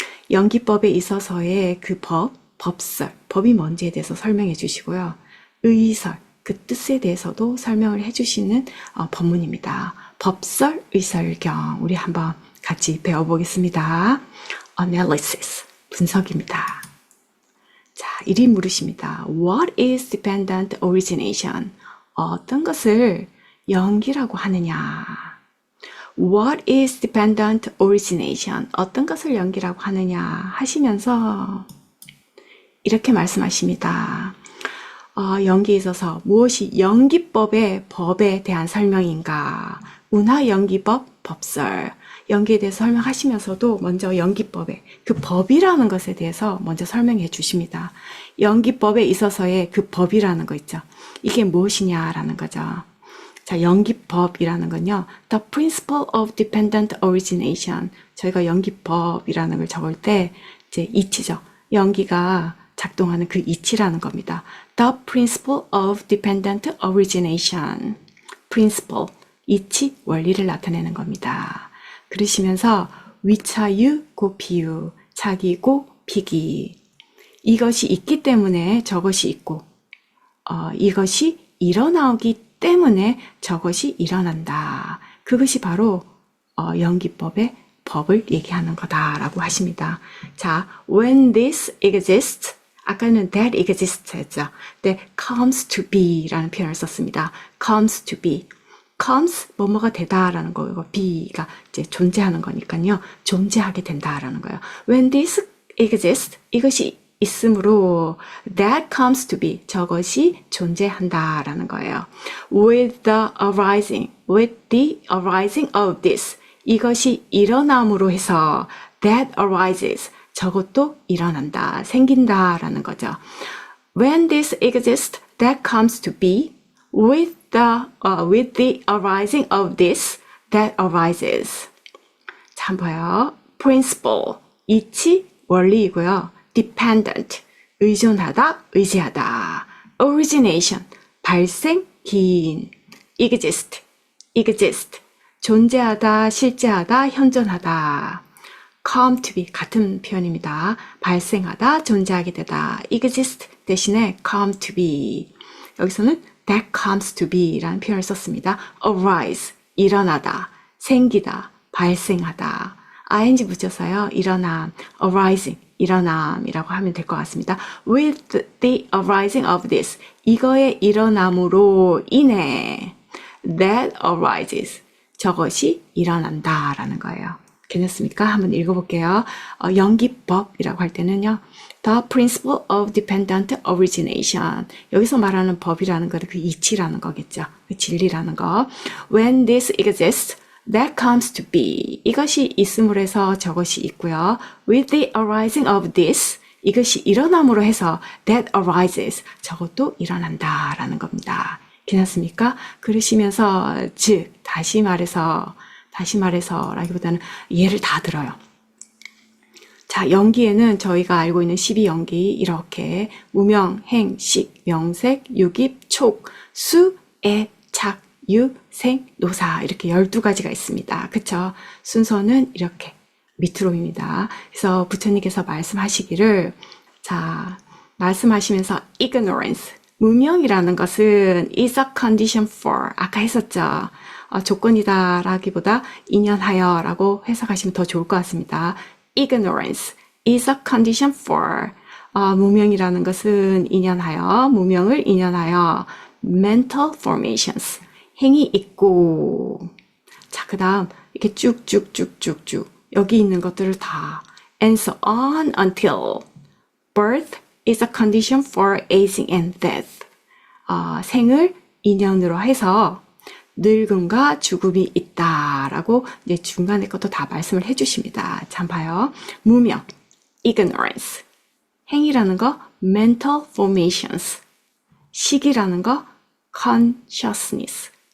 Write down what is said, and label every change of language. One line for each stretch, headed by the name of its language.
Korean: 연기법에 있어서의 그 법설, 법이 뭔지에 대해서 설명해 주시고요. 의설, 그 뜻에 대해서도 설명을 해주시는 법문입니다. 법설, 의설경 우리 한번 같이 배워보겠습니다. Analysis, 분석입니다. 자, 이리 물으십니다.
English: What is dependent origination?
Korean: 어떤 것을 연기라고 하느냐?
English: What is dependent origination?
Korean: 어떤 것을 연기라고 하느냐 하시면서 이렇게 말씀하십니다. 연기에 있어서 무엇이 연기법의 법에 대한 설명인가? 운하연기법 법설. 연기에 대해서 설명하시면서도 먼저 연기법의 그 법이라는 것에 대해서 먼저 설명해 주십니다. 연기법에 있어서의 그 법이라는 거 있죠. 이게 무엇이냐라는 거죠. 자, 연기법이라는 건요.
English: The principle of dependent origination.
Korean: 저희가 연기법이라는 걸 적을 때 이제 이치죠. 연기가 작동하는 그 이치라는 겁니다.
English: The principle of dependent origination.
Korean: principle, 이치, 원리를 나타내는 겁니다. 그러시면서 위차유, 고 비유, 자기고 비기. 이것이 있기 때문에 저것이 있고, 이것이 일어나기 때문에 저것이 일어난다. 그것이 바로 연기법의 법을 얘기하는 거다라고 하십니다.
English: 자, when this exists,
Korean: 아까는
English: that exists
Korean: 했죠. 네,
English: comes to be
Korean: 라는 표현을 썼습니다.
English: comes to be.
Korean: comes, 뭐뭐가 되다라는 거고, be가 이제 존재하는 거니까요. 존재하게 된다라는 거예요.
English: when this exists,
Korean: 이것이 있으므로
English: that comes to be,
Korean: 저것이 존재한다라는 거예요.
English: with the arising of this,
Korean: 이것이 일어남으로 해서
English: that arises,
Korean: 저것도 일어난다, 생긴다라는 거죠.
English: When this exists, that comes to be. With the arising of this, that arises.
Korean: 자, 한번 봐요. Principle, 이치, 원리이고요. Dependent, 의존하다, 의지하다. Origination, 발생, 기인. Exist, 존재하다, 실제하다, 현존하다. Come to be, 같은 표현입니다. 발생하다, 존재하게 되다. Exist 대신에 come to be. 여기서는
English: that comes to be
Korean: 라는 표현을 썼습니다. arise, 일어나다, 생기다, 발생하다. ing 붙여서요. 일어남, arising, 일어남이라고 하면 될 것 같습니다.
English: With the arising of this,
Korean: 이거의 일어남으로 인해
English: that arises,
Korean: 저것이 일어난다라는 거예요. 괜찮습니까? 한번 읽어볼게요. 연기법이라고 할 때는요.
English: The principle of dependent origination.
Korean: 여기서 말하는 법이라는 거는 그 이치라는 거겠죠. 그 진리라는 거.
English: When this exists, that comes to be.
Korean: 이것이 있음으로 해서 저것이 있고요.
English: With the arising of this,
Korean: 이것이 일어남으로 해서
English: that arises.
Korean: 저것도 일어난다라는 겁니다. 괜찮습니까? 그러시면서 즉 다시 말해서라기보다는 예를 다 들어요. 자, 연기에는 저희가 알고 있는 12연기 이렇게 무명, 행, 식, 명색, 유깁, 촉, 수, 애, 착, 유, 생, 노사 이렇게 12가지가 있습니다. 그쵸? 순서는 이렇게 밑으로입니다. 그래서 부처님께서 말씀하시기를 자, 말씀하시면서 ignorance 무명이라는 것은
English: is a condition for
Korean: 아까 했었죠. 조건이다 라기보다 인연하여 라고 해석하시면 더 좋을 것 같습니다.
English: Ignorance is a condition for
Korean: 무명이라는 것은 인연하여 무명을 인연하여
English: mental formations
Korean: 행이 있고 자, 그 다음 이렇게 쭉쭉쭉쭉쭉 여기 있는 것들을 다
English: and so on until birth is a condition for aging and death.
Korean: 생을 인연으로 해서 늙음과 죽음이 있다라고 이제 중간에 것도 다 말씀을 해주십니다. 참 봐요. 무명, ignorance. 행이라는 거, mental formations. 식이라는 거, consciousness.